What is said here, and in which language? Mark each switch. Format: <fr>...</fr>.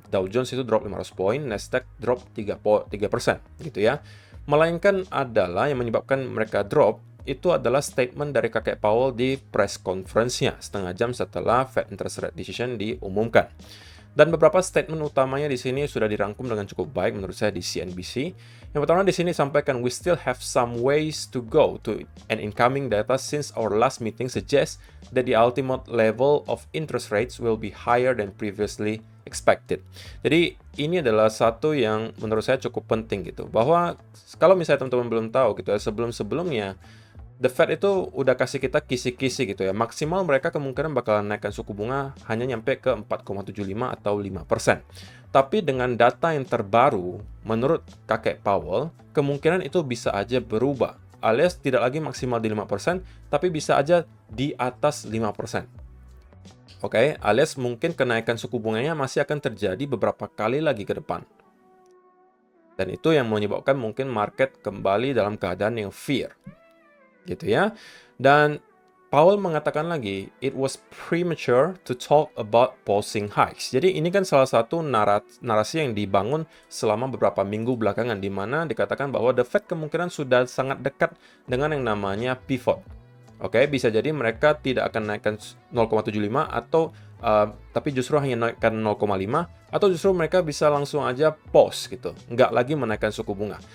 <id>Dow Jones itu drop 500 poin, Nasdaq drop 3% gitu ya. Melainkan adalah yang menyebabkan mereka drop itu adalah statement dari kakek Powell di press conference-nya setengah jam setelah Fed Interest Rate Decision diumumkan. Dan beberapa statement utamanya di sini sudah dirangkum dengan cukup baik menurut saya di CNBC. Yang pertama di sini sampaikan</id> <en>we still have some ways to go to an incoming data since our last meeting suggests that the ultimate level of interest rates will be higher than previously expected.</en> <id>Jadi ini adalah satu yang menurut saya cukup penting gitu. Bahwa kalau misalnya teman-teman belum tahu gitu ya, sebelum-sebelumnya The Fed itu udah kasih kita kisi-kisi gitu ya. Maksimal mereka kemungkinan bakalan naikkan suku bunga hanya nyampe ke 4,75 atau 5%. Tapi dengan data yang terbaru, menurut kakek Powell, kemungkinan itu bisa aja berubah. Alias tidak lagi maksimal di 5%, tapi bisa aja di atas 5%. Oke, alias mungkin kenaikan suku bunganya masih akan terjadi beberapa kali lagi ke depan. Dan itu yang menyebabkan mungkin market kembali dalam keadaan yang fear. Gitu ya. Dan Powell mengatakan lagi,</id> <en>it was premature to talk about pausing hikes.</en> <id>Jadi ini kan salah satu narasi yang dibangun selama beberapa minggu belakangan, di mana dikatakan bahwa The Fed kemungkinan sudah sangat dekat dengan yang namanya pivot. Oke, bisa jadi mereka tidak akan naikkan 0,75 atau tapi justru hanya naikkan 0,5 atau justru mereka bisa langsung aja pause gitu, nggak lagi menaikkan suku bunga.</id>